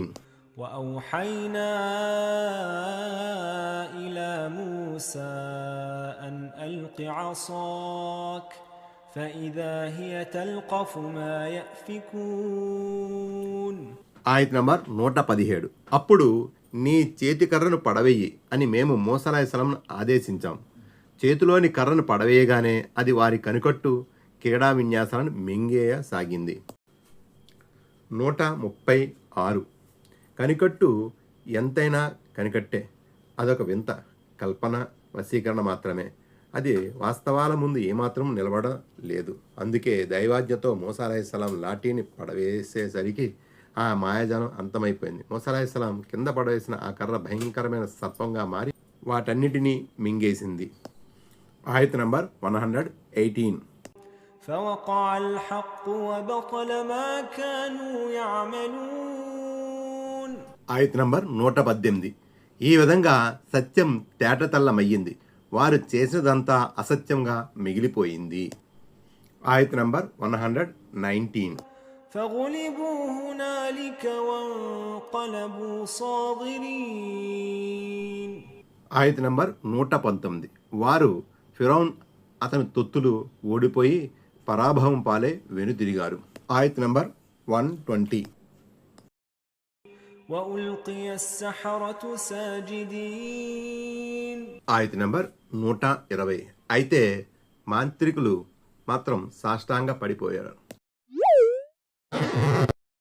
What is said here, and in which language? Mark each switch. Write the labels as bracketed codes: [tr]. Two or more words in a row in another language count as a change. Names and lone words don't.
[ar] وأوحينا إلى موسى أن ألق عصاك فإذا هي تلقف ما يأفكون. [te] ఆయత్ నంబర్ 117. అప్పుడు నీ చేతి కర్రను పడవేయి అని మేము మూసా అలైహిస్సలాంను ఆదేశించాం. చేతిలోని కర్రను పడవేయగానే అది వారి కనికట్టు క్రీడా విన్యాసాలను మింగేయసాగింది. 136. కనికట్టు ఎంతైనా కనికట్టే. అదొక వింత కల్పన, వశీకరణ మాత్రమే. అది వాస్తవాల ముందు ఏమాత్రం నిలబడలేదు. అందుకే దైవాజ్ఞతో మూసా అలైహిస్సలాం లాఠీని పడవేసేసరికి ఆ మాయాజాలం అంతమైపోయింది. మూసా అలైహిస్సలాం కింద పడవేసిన ఆ కర్ర భయంకరమైన సర్పంగా మారి వాటన్నిటినీ మింగేసింది. ఆయత్ నంబర్ 118. [ar] فوقع الحق وبطل ما كانوا يعملون. [te] ఆయత్ నంబర్ 118. ఈ విధంగా సత్యం తేటతెల్లమయ్యింది. వారు చేసినదంతా అసత్యంగా మిగిలిపోయింది. ఆయత్ నంబర్ 119. [ar] فغلبوا هنالك وانقلبوا صاغرين. [te] ఆయత్ నంబర్ 119. వారు ఫిరౌన్ అతని తొత్తులు ఓడిపోయి పరాభవం పాలే వెనుతిరిగారు. ఆయత్ నంబర్ 120. [ar] وألقي السحرة ساجدين. [te] ఆయత్ నంబర్ 120. అయితే మాంత్రికులు మాత్రం సాష్టాంగ పడిపోయారు.